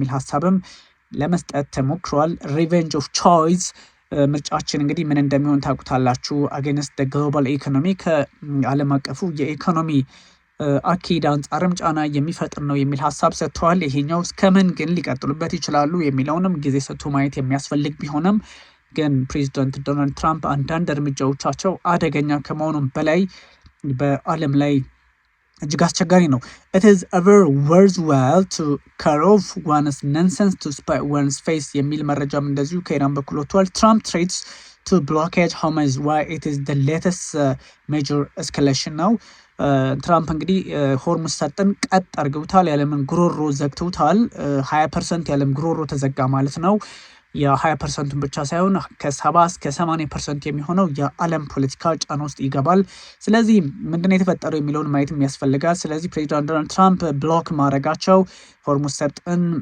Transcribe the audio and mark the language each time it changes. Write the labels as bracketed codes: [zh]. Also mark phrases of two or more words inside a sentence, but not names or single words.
[am] የሚል ሀሳብም ለመስጠት ተሞክሯል። [en] revenge of choice [am] ምርጫችን እንግዲህ ምን እንደሚሆን ታውቁታላችሁ። [en] against global economy [am] ከዓለም አቀፉ የኢኮኖሚ አካሄድ አንጻርም ጫና የሚፈጥር ነው የሚል ሀሳብ ሰጥተዋል። ይሄኛው እስከምን ግን ሊቀጥሉበት ይችላሉ የሚለውንም ጊዜ ሰጥቶ ማየት የሚያስፈልግ ቢሆንም ግን ፕሬዚዳንት ዶናልድ ትራምፕ አንዳንድ እርምጃዎቻቸው አደገኛ ከመሆኑም በላይ በዓለም ላይ እጅግ አስቸጋሪ ነው። [en] it is ever worthwhile to cut off one's nonsense to spite one's face [am] የሚል መረጃም እንደዚሁ ከኢራን በኩል ወጥቷል። ትራምፕ [en] threats to blockage Hormuz why it is the latest major escalation [am] ነው። ትራምፕ እንግዲህ ሆርሙዝ ሰርጥን ቀጥ አድርገውታል። የዓለምን ጉሮሮ ዘግተውታል። 20% የዓለም ጉሮሮ ተዘጋ ማለት ነው። የ20% ብቻ ሳይሆን ከ70 እስከ 80% የሚሆነው የዓለም ፖለቲካ ጫና ውስጥ ይገባል። ስለዚህ ምንድነው የተፈጠረው የሚለውን ማየት ያስፈልጋል። ስለዚህ ፕሬዚዳንት ዶናልድ ትራምፕ ብሎክ ማድረጋቸው ሆርሙዝ ሰርጥን